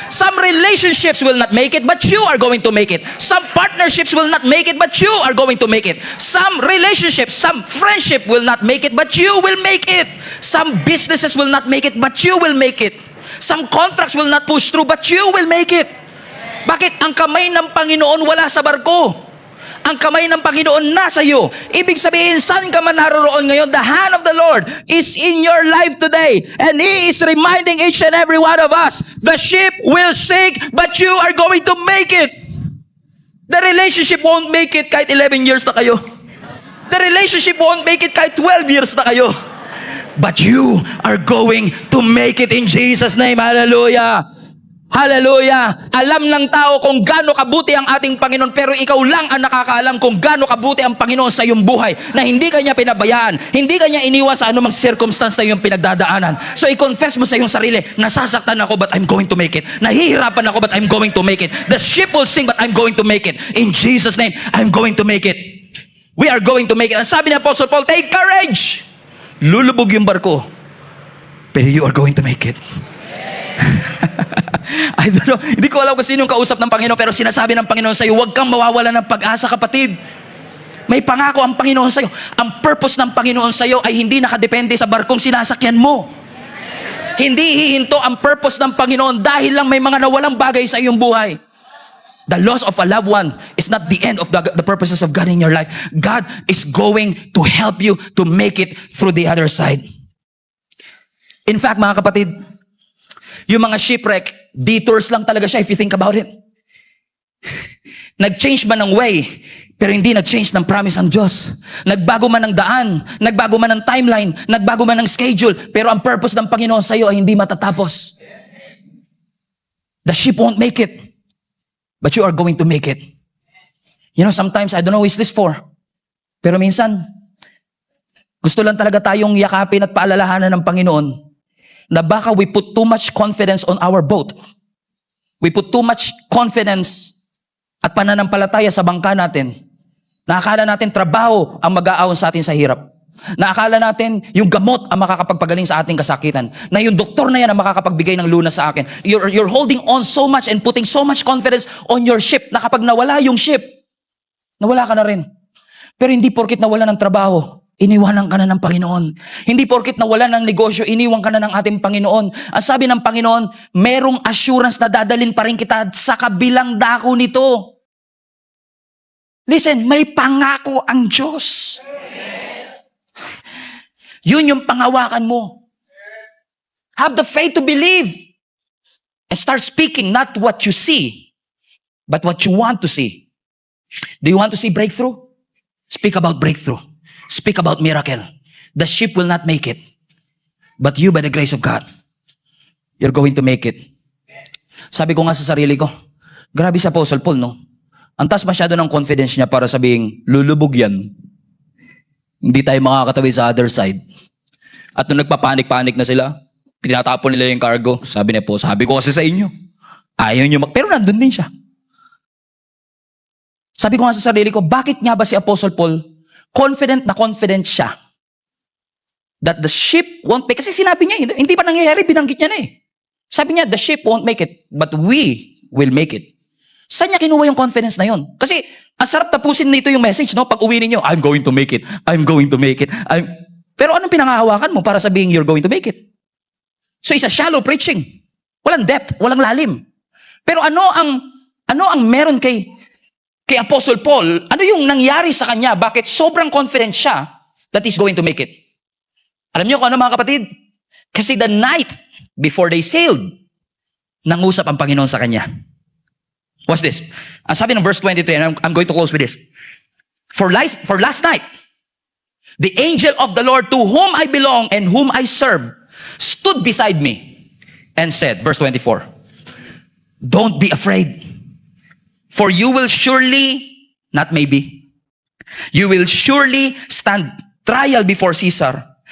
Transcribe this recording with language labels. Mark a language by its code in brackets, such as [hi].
[en] Some relationships will not make it, but you are going to make it. Some partnerships will not make it, but you are going to make it. Some relationships, some friendship will not make it, but you will make it. Some businesses will not make it, but you will make it. Some contracts will not push through, but you will make it. [tl] Bakit? Ang kamay ng Panginoon wala sa barko. Ang kamay ng Panginoon nasa iyo. Ibig sabihin, saan ka man naroroon ngayon, the hand of the Lord is in your life today. [en] And He is reminding each and every one of us, the ship will sink, but you are going to make it. The relationship won't make it [tl] kahit 11 years na kayo. [en] The relationship won't make it kahit 12 years na kayo. But you are going to make it in Jesus' name. Hallelujah. Hallelujah! [tl] Alam ng tao kung gaano kabuti ang ating Panginoon, pero ikaw lang ang nakakaalam kung gaano kabuti ang Panginoon sa iyong buhay, na hindi kanya pinabayaan, hindi kanya iniwan sa anumang circumstance na iyong pinagdadaanan. So i-confess mo sa iyong sarili, nasasaktan ako [en] but I'm going to make it. [tl] Nahihirapan ako [en] but I'm going to make it. The ship will sink but I'm going to make it. In Jesus' name, I'm going to make it. We are going to make it. [tl] Ang sabi ni Apostle Paul, [en] take courage! [tl] Lulubog yung barko, pero [en] you are going to make it. I don't know, [tl] hindi ko alam kung sino yung kausap ng Panginoon, pero sinasabi ng Panginoon sa iyo, huwag kang mawawala ng pag-asa, kapatid. May pangako ang Panginoon sa iyo. Ang purpose ng Panginoon sa iyo ay hindi nakadepende sa barkong sinasakyan mo. Hindi hihinto ang purpose ng Panginoon dahil lang may mga nawalang bagay sa iyong buhay. [en] The loss of a loved one is not the end of the purposes of God in your life. God is going to help you to make it through the other side. [tl] In fact, mga kapatid, yung mga shipwreck, detours lang talaga siya [en] if you think about it. [tl] Nag-change man ng way, pero hindi nag-change ng promise ang Diyos. Nagbago man ng daan, nagbago man ng timeline, nagbago man ng schedule, pero ang purpose ng Panginoon sa iyo ay hindi matatapos. [en] The ship won't make it, but you are going to make it. You know, sometimes, I don't know who is this for, [tl] pero minsan, gusto lang talaga tayong yakapin at paalalahanan ng Panginoon na baka [en] we put too much confidence on our boat. We put too much confidence [tl] at pananampalataya sa bangka natin. Naakala natin trabaho ang mag-aahon sa atin sa hirap. Naakala natin yung gamot ang makakapagpagaling sa ating kasakitan. Na yung doktor na yan ang makakapagbigay ng lunas sa akin. [en] You're holding on so much and putting so much confidence on your ship [tl] na kapag nawala yung ship, nawala ka na rin. Pero hindi porkit nawala ng trabaho, iniwanan ka na ng Panginoon. Hindi porkit nawala ng negosyo, iniwan ka na ng ating Panginoon. Ang sabi ng Panginoon, merong assurance na dadalhin pa rin kita sa kabilang dako nito. Listen, may pangako ang Diyos. Yun yung pangawakan mo. [en] Have the faith to believe. And start speaking not what you see, but what you want to see. Do you want to see breakthrough? Speak about breakthrough. Speak about miracle. The ship will not make it. But you, by the grace of God, you're going to make it. [tl] Sabi ko nga sa sarili ko, grabe si Apostle Paul, no? Ang taas masyado ng confidence niya para sabihing, lulubog yan. Hindi tayo makakatawid sa [en] other side. [tl] At nung nagpapanik-panik na sila, tinatapon nila yung cargo. Sabi niya po, sabi ko kasi sa inyo, ayaw niyo pero nandun din siya. Sabi ko nga sa sarili ko, bakit nga ba si Apostle Paul, confident na confident siya [en] that the ship won't make, [tl] kasi sinabi niya, hindi pa nangyayari, binanggit niya na eh. Sabi niya, [en] the ship won't make it, but we will make it. [tl] Saan niya kinuha yung confidence na yun? Kasi, ang sarap tapusin nito yung message, no? Pag uwi ninyo, [en] I'm going to make it. I'm going to make it. [tl] Pero anong pinangahawakan mo para sabihin [en] you're going to make it? So, it's a shallow preaching. [tl] Walang depth, walang lalim. Pero ano ang meron kay Apostle Paul? Ano yung nangyari sa kanya? Bakit sobrang [en] confident siya that he's going to make it? [tl] Alam niyo kung ano mga kapatid? Kasi [en] the night before they sailed, [tl] nangusap ang Panginoon sa kanya. [en] Watch this. [tl] Ang sabi ng verse 23, [en] and I'm going to close with this. For last night, the angel of the Lord to whom I belong and whom I serve stood beside me and said, verse 24, don't be afraid, for you will surely, not maybe, you will surely stand trial before Caesar.